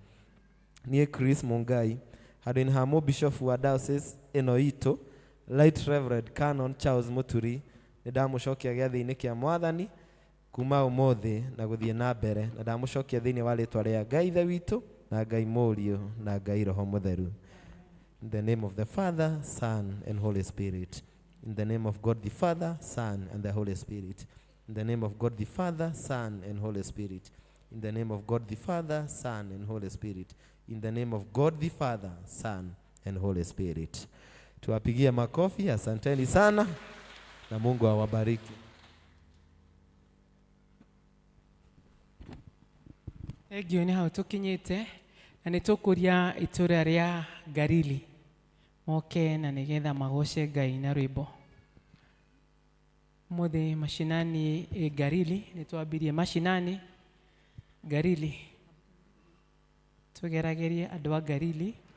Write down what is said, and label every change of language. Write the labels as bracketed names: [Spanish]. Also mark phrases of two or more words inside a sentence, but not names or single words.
[Kikuyu] Niĩ Chris Mungai, handũ-inĩ ha mũbishofu wa diocese ĩno itũ Right Reverend Canon Charles Muturi, nĩ ndamũcokia gĩathĩ-inĩ kĩa Mwathani kuma ũmũthĩ na gũthiĩ na mbere, na ndamũcokia thĩinĩ wa rĩtwa rĩa Ngai Ithe witũ na Ngai Mũriũ na Ngai Roho Mũtheru. [English] In the name of the Father, Son, and Holy Spirit. In the name of God the Father, Son, and the Holy Spirit. In the name of God the Father, Son, and Holy Spirit. In the name of God the Father, Son, and Holy Spirit. In the name of God the Father, Son, and Holy Spirit. [Swahili] Tuwapigie makofi, asanteni sana, na Mungu awabariki. [Kikuyu] Egio nĩ hau tũkinyĩte, na nĩ tũkũria itũũra rĩa Garili moke na nĩgetha magoce Ngai na rwĩmbo. Mũthĩ mashinani Garili, nĩ twambirie mashinani Garili, tũgeragĩrie andũ a Garili.